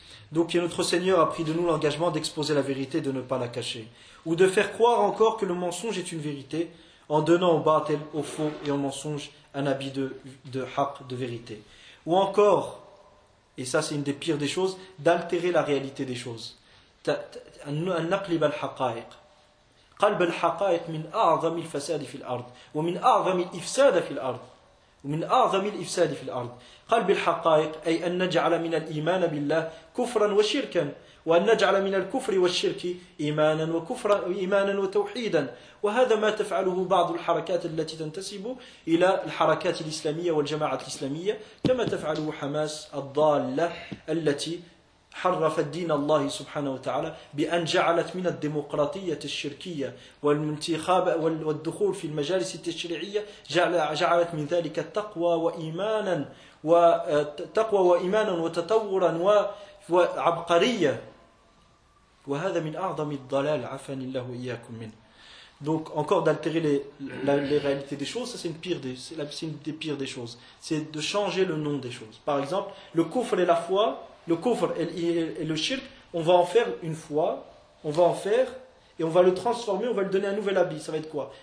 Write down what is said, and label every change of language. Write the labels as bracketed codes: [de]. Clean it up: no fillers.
[fr] Donc notre Seigneur a pris de nous l'engagement d'exposer la vérité, de ne pas la cacher. Ou de faire croire encore que le mensonge est une vérité, en donnant au batel, au faux et au mensonge, un habit de haqq, de vérité. Ou encore, et ça c'est une des pires des choses, d'altérer la réalité des choses. [ar] أن نقلب الحقائق. قلب الحقائق من أعظم الفساد في الأرض ومن أعظم الإفساد في الأرض ومن أعظم الإفساد في الأرض. قلب الحقائق أي أن نجعل من الإيمان بالله كفرا وشركا، وأن نجعل من الكفر والشرك إيمانا وكفرا إيمانا وتوحيدا. وهذا ما تفعله بعض الحركات التي تنتسب إلى الحركات الإسلامية والجماعة الإسلامية، كما تفعله حماس الضالة التي حرفت دين الله سبحانه وتعالى بأن جعلت من الديمقراطية الشركية والانتخاب والدخول في المجالس التشريعية، جعلت من ذلك التقوى وإيمانا وتقوى وإيمانا وتطورا وعبقرية. وهذا من أعظم الضلال، عفاني الله إياكم منه. [fr] Donc encore d'altérer les réalités des choses, ça c'est une pire des, c'est une des pires des choses. C'est de changer le nom des choses. Par exemple, le kufr et la foi. Le kufr et le shirk, on va en faire une foi, on va en faire et on va le transformer, on va lui donner un nouvel habit. Ça va être quoi?